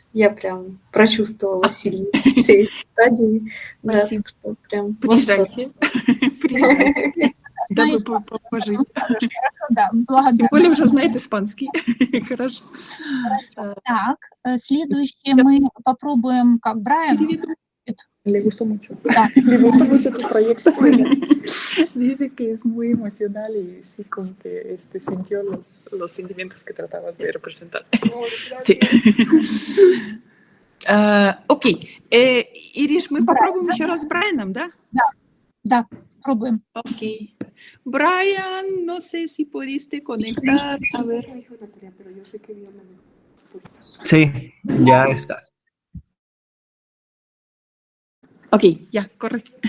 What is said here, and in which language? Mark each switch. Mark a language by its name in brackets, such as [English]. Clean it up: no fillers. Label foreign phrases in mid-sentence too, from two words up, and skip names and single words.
[Russian] Я прям прочувствовала сильно все эти стадии. Да, так что прям восторг. Дабы пожить. Да, благодарна. Тем более уже знает испанский. Хорошо. Так, следующее мы попробуем, как Брайан. [Spanish] Le gustó mucho. [Russian] Да. [Spanish] Le gustó mucho tu proyecto. Dice que es muy emocional y sí, como que sintió los sentimientos que tratabas de representar. Sí. [Russian] Окей. Ириш, мы попробуем еще раз с Брайаном, да? Да, пробуем. Окей. [Spanish] Brian, no sé si pudiste conectar. A ver. Sí, ya está. Ok, ya, corre.